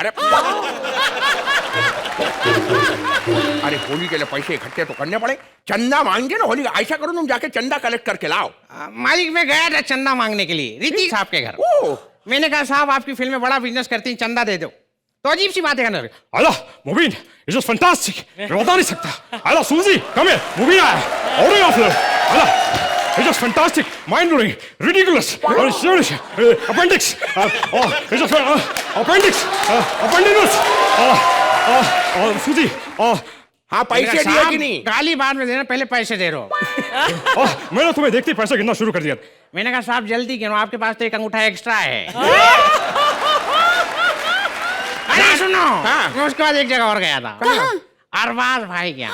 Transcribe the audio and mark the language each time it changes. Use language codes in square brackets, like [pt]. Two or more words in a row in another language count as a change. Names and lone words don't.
[hi] अरे होली के लिए पैसे इकट्ठे तो करने पड़े, चंदा मांगे ना होली का। ऐसा करो तुम जाके चंदा कलेक्ट करके लाओ। मालिक मैं गया था चंदा मांगने के लिए ऋतिक साहब के घर। ओह, मैंने कहा साहब आपकी फिल्म में बड़ा बिजनेस करती हैं, चंदा दे दो। तो अजीब सी बात है कहने लगे। [de] Alter, Mubin, ist das fantastisch. [hi] Ich बता नहीं सकता. [de] Alter, Susi, komm her. Mubin आया. Autograph. Alter, ist das fantastisch, [en] mind-blowing, ridiculous, serious, appendix. [de] Ist das appendix, appendix. Susi, [hi] हाँ पैसे दिए कि नहीं? गाली बाद में देना, पहले पैसे दे रहो। मैंने तुम्हें देखते ही पैसा गिनना शुरू कर दिया. मैंने कहा साहब जल्दी गिनो, आपके पास तो एक अंगूठा एक्स्ट्रा है। अरे सुनो, मैं उसके बाद एक जगह और गया था। अरबाज भाई क्या